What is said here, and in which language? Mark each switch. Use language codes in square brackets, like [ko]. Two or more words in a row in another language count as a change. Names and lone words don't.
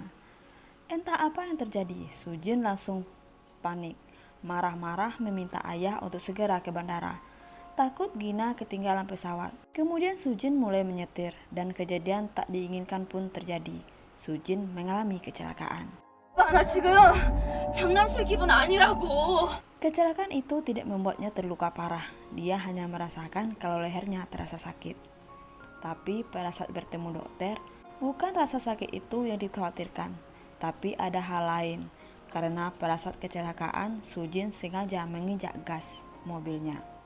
[id] Entah apa yang terjadi, Sujin langsung panik, marah-marah meminta ayah untuk segera ke bandara. Takut Gina ketinggalan pesawat. Kemudian Sujin mulai menyetir dan kejadian tak diinginkan pun terjadi. Sujin mengalami kecelakaan. [ko] 나 지금 장난칠 기분 아니라고. [id] Kecelakaan itu tidak membuatnya terluka parah. Dia hanya merasakan kalau lehernya terasa sakit. Tapi pada saat bertemu dokter, bukan rasa sakit itu yang dikhawatirkan, tapi ada hal lain. Karena pada saat kecelakaan, Sujin sengaja menginjak gas mobilnya.